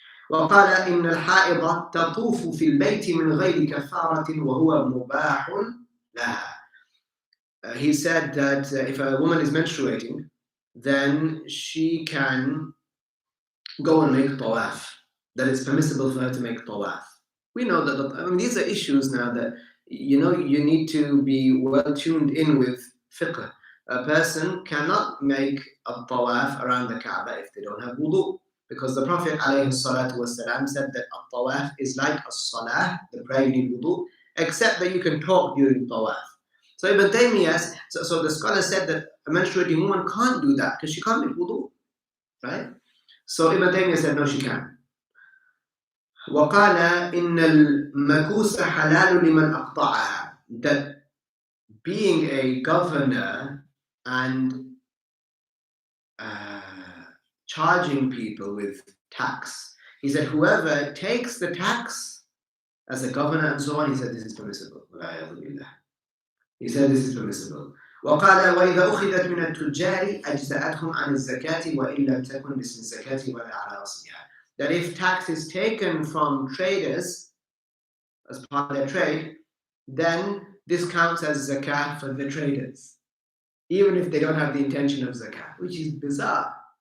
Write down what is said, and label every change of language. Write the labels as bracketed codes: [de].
[ar] وقال إن الحائض تطوف في البيت من غير كفارة وهو مباح لها. [en] He said that if a woman is menstruating, then she can go and make Tawaf. That it's permissible for her to make Tawaf. We know that, these are issues now that, you need to be well tuned in with fiqh. A person cannot make a Tawaf around the Kaaba if they don't have wudu. Because the Prophet ﷺ said that a Tawaf is like a salah, the prayer you need wudu, except that you can talk during Tawaf. So Ibn Taymiyah, so the scholar said that a menstruating woman can't do that because she can't make wudu, right? So Ibn Taymiyah said, no, she can. [ar] وقال إن المكوس حلال لمن أقطعها. [en] That being a governor and charging people with tax, he said whoever takes the tax as a governor and so on, he said this is permissible. He said this is permissible. [ar] وقال وإذا أخذت من التجار أجزأتهم عن الزكاة وإن لم تكن باسم الزكاة ولا على أصلها. [en] That if tax is taken from traders as part of their trade, then this counts as zakat for the traders, even if they don't have the intention of zakat, which is bizarre.